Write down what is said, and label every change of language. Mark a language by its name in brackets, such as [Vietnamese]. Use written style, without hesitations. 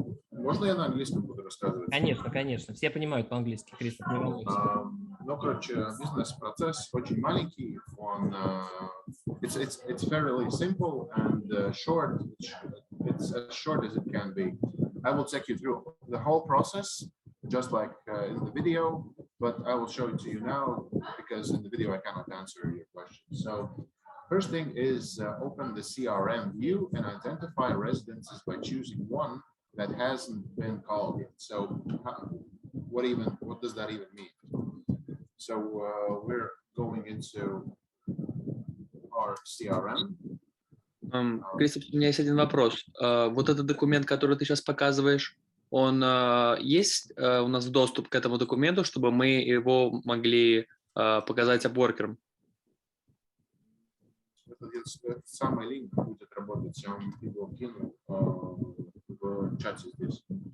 [Russian] Можно я на английском буду рассказывать? Конечно, конечно. Все понимают по-английски, Кристоф, не волнуйся. Ну, короче, бизнес-процесс очень маленький. [English] Он, it's fairly simple and short. It's as short as it can be. I will take you through the whole process, just like in the video, but I will show it to you now because in the video I cannot answer your questions. So first thing is open the CRM view and identify residences by choosing one that hasn't been called yet. So what does that even mean? So we're going into our CRM. [Russian] Кристоф, у меня есть один вопрос. Вот этот документ, который ты сейчас показываешь, он есть у нас доступ к этому документу, чтобы мы его могли показать апворкерам? Этот самый линк будет работать, я вам его кину в чате здесь.